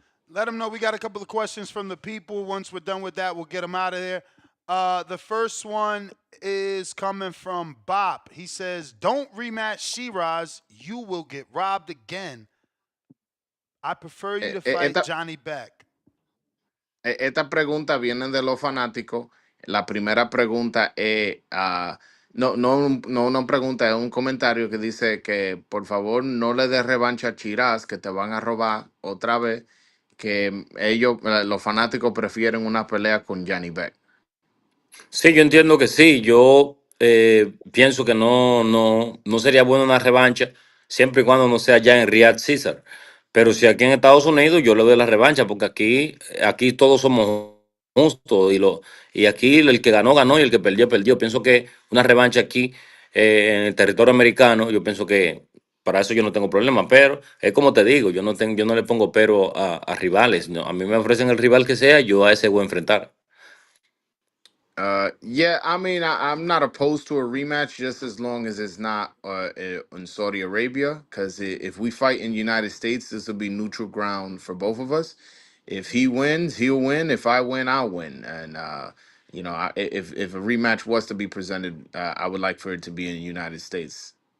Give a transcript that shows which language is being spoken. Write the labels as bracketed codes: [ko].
[en] Let them know we got a couple of questions from the people. Once we're done with that, we'll get them out of there. The first one is coming from Bop. He says, "Don't rematch Shiraz. You will get robbed again. I prefer you to fight [es] Esta, [en] Johnny Beck." [es] esta pregunta viene de los fanáticos. La primera pregunta es, no una pregunta, es un comentario que dice que por favor no le des revancha a Chiraz, que te van a robar otra vez, que ellos, los fanáticos prefieren una pelea con Johnny Beck. Sí, yo entiendo que sí. Yo pienso que no sería bueno una revancha siempre y cuando no sea ya en Riyadh César. Pero si aquí en Estados Unidos yo le doy la revancha, porque aquí todos somos justos y aquí el que ganó, ganó y el que perdió, perdió. Pienso que una revancha aquí en el territorio americano, yo pienso que para eso yo no tengo problema. Pero es como te digo, yo no le pongo pero a rivales. No, a mí me ofrecen el rival que sea, yo a ese voy a enfrentar. [en] Yeah, I mean, I'm not opposed to a rematch just as long as it's not in Saudi Arabia. Because if we fight in United States, this will be neutral ground for both of us. If he wins, he'll win. If I win, I'll win. And if a rematch was to be presented, I would like for it to be in the United States.